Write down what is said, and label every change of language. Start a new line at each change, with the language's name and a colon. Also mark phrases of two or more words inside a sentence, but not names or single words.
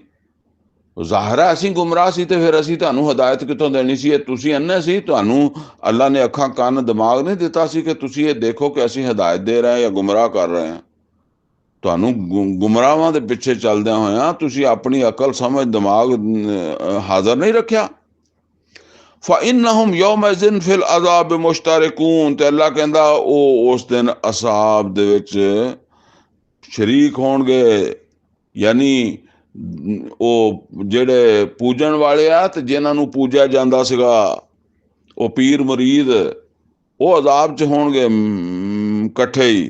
Punjabi: ਜ਼ਾਹਿਰ ਹੈ ਅਸੀਂ ਗੁੰਮਰਾਹ ਸੀ, ਤੇ ਫਿਰ ਅਸੀਂ ਤੁਹਾਨੂੰ ਹਦਾਇਤ ਕਿੱਥੋਂ ਦੇਣੀ ਸੀ? ਇਹ ਤੁਸੀਂ ਅੰਨੇ ਸੀ, ਤੁਹਾਨੂੰ ਅੱਲਾ ਨੇ ਅੱਖਾਂ ਕੰਨ ਦਿਮਾਗ ਨਹੀਂ ਦਿੱਤਾ ਸੀ ਕਿ ਤੁਸੀਂ ਇਹ ਦੇਖੋ ਕਿ ਅਸੀਂ ਹਦਾਇਤ ਦੇ ਰਹੇ ਹਾਂ ਜਾਂ ਗੁੰਮਰਾਹ ਕਰ ਰਹੇ ਹਾਂ। ਤੁਹਾਨੂੰ ਗੁੰਮਰਾਹਾਂ ਦੇ ਪਿੱਛੇ ਚੱਲਦਿਆਂ ਹੋਇਆਂ ਤੁਸੀਂ ਆਪਣੀ ਅਕਲ ਸਮਝ ਦਿਮਾਗ ਹਾਜ਼ਰ ਨਹੀਂ ਰੱਖਿਆ।
Arabic: فَإِنَّهُمْ يَوْمَئِذٍ فِي الْعَذَابِ مُشْتَرِكُونَ,
Punjabi: ਤੇ ਅੱਲਾ ਕਹਿੰਦਾ ਉਹ ਉਸ ਦਿਨ ਅਸਾਬ ਦੇ ਵਿੱਚ ਸ਼ਰੀਕ ਹੋਣਗੇ। ਯਾਨੀ ਉਹ ਜਿਹੜੇ ਪੂਜਣ ਵਾਲੇ ਆ ਤੇ ਜਿਨ੍ਹਾਂ ਨੂੰ ਪੂਜਿਆ ਜਾਂਦਾ ਸੀਗਾ, ਉਹ ਪੀਰ ਮੁਰੀਦ, ਉਹ ਅਜ਼ਾਬ 'ਚ ਹੋਣਗੇ ਇਕੱਠੇ ਹੀ।